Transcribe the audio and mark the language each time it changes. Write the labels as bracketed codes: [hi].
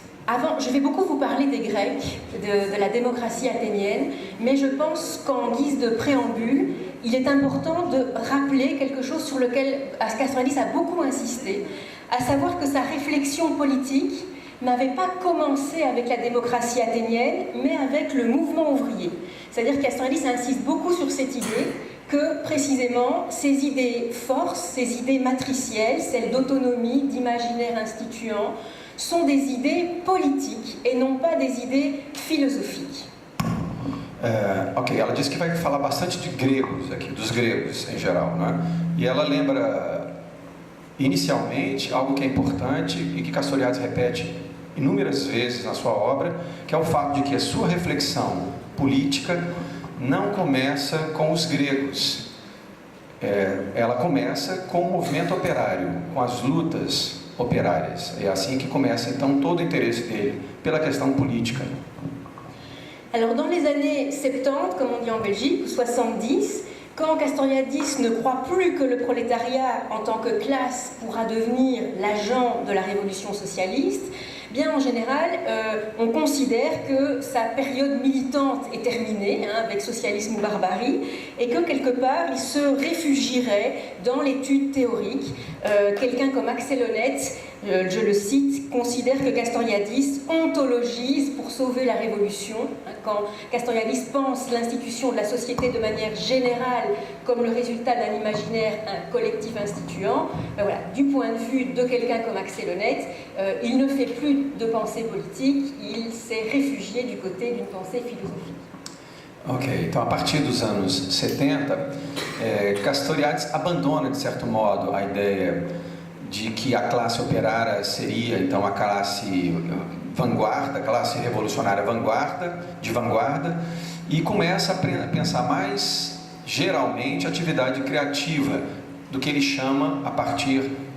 [fr] Alors, je vais beaucoup vous parler des Grecs, de la démocratie athénienne, mais je pense qu'en guise de préambule, il est important de rappeler quelque chose sur lequel Castoriadis a beaucoup insisté, à savoir que sa réflexion politique n'avait pas commencé avec la démocratie athénienne, mais avec le mouvement ouvrier. C'est-à-dire que Castoriadis insiste beaucoup sur cette idée que, précisément, ces idées forces, ces idées matricielles, celles d'autonomie, d'imaginaire instituant, sont des idées politiques et non pas des idées philosophiques. [pt] Ok, ela disse que vai falar bastante de gregos aqui, dos gregos em geral, né? E ela lembra inicialmente algo que é importante e que Castoriadis repete inúmeras vezes na sua obra, que é o fato de que a sua reflexão política não começa com os gregos. Ela começa com o movimento operário, com as lutas operárias. É assim que começa, então, todo o interesse dele pela questão política. [fr] Alors, dans les années 70, comme on dit en Belgique, ou 70, quand Castoriadis ne croit plus que le prolétariat en tant que classe pourra devenir l'agent de la révolution socialiste, bien en général, on considère que sa période militante est terminée, avec Socialisme ou Barbarie, et que quelque part, il se réfugierait dans l'étude théorique. Quelqu'un comme Axel Honneth, je le cite, considère que Castoriadis ontologise pour sauver la révolution. Quand Castoriadis pense l'institution de la société de manière générale comme le résultat d'un imaginaire, un collectif instituant, voilà, du point de vue de quelqu'un comme Axel Honneth, il ne fait plus de pensée politique, il s'est réfugié du côté d'une pensée philosophique. [pt] Ok, então a partir dos anos 70, Castoriadis abandona, de certo modo, a ideia de que a classe operária seria, então, a classe vanguarda, a classe revolucionária de vanguarda, e começa a pensar mais, geralmente, atividade criativa, do que ele chama, a partir